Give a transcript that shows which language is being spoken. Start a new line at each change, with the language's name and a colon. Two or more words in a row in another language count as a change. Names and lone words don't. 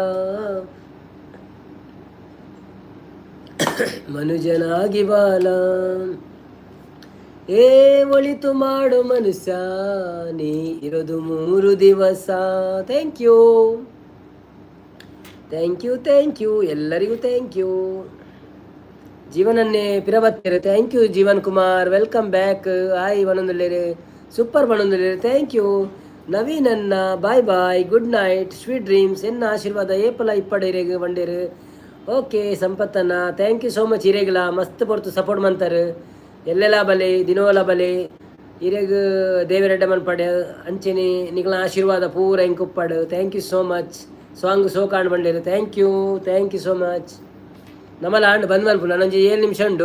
Kannada: ಮನುಜನಾಗಿ ಬಾಲ ಏ ಒಳಿತು ಮಾಡು ಮನುಷ್ಯ, ನೀ ಇರೋದು 3 ದಿವಸ.
English: thank you thank you thank you, ಎಲ್ಲರಿಗೂ thank you.
Tulu: ಜೀವನನ್ನೇ ಪಿರಬತ್ತೇರು,
English: thank you
Tulu: ಜೀವನ್ ಕುಮಾರ್,
English: welcome back.
Tulu: ಹಾಯ್ ಬಣಂದಲ್ಲೇರೆ, ಸೂಪರ್ ಬಣಂದಲ್ಲೇರೆ,
English: thank you. ನವೀನ್ ಅನ್ನ bye bye, good night, sweet dreams.
Tulu: ಎನ್ನ ಆಶೀರ್ವಾದ ಏಪಲ ಇಪ್ಪಡ ಇರೇಗ ಬಂಡೇರು.
English: ಓಕೆ ಸಂಪತ್ತನ್ನ thank you so much.
Tulu: ಇರೇಗಲ ಮಸ್ತ್ ಪೊರ್ತು ಸಪೋರ್ಟ್ ಮಾಡ್ತಾರೆ, ಎಲ್ಲೆಲ್ಲ ಬಲೆ ದಿನೋಲ ಬಲೆ ಇರೇಗ ದೇವರೆಡ್ಡ ಮನ್ಪಡೆ ಅಂಚೆನೆ ನಿಗಳ ಆಶೀರ್ವಾದ ಪೂರ ಇಂಕುಪ್ಪಡು.
English: Thank you so much.
Tulu: ಸಾಂಗ್ ಸೋ ಕಾಣ್ ಬಂಡೇರು,
English: Thank you so much.
Tulu: ನಮ್ಮಲ್ಲ ಆಂಡ್ ಬಂದ್ ಮನ್ಪುಲ್ಲ ನಂಜಿ 7 ನಿಮಿಷ ಉಂಡು.